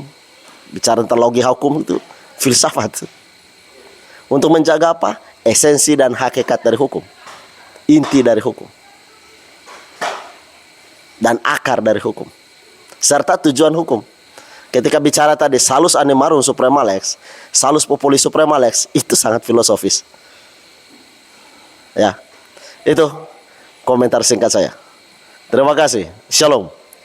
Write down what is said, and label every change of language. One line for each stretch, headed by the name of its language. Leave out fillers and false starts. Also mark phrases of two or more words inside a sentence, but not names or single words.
Indonesian: Bicara tentang logika hukum itu filsafat. Untuk menjaga apa? Esensi dan hakikat dari hukum. Inti dari hukum. Dan akar dari hukum. Serta tujuan hukum. Ketika bicara tadi
Latin: salus animarum suprema lex, salus populi suprema lex,
Indonesian: itu sangat filosofis. Ya. Itu komentar singkat saya. Terima kasih. Shalom.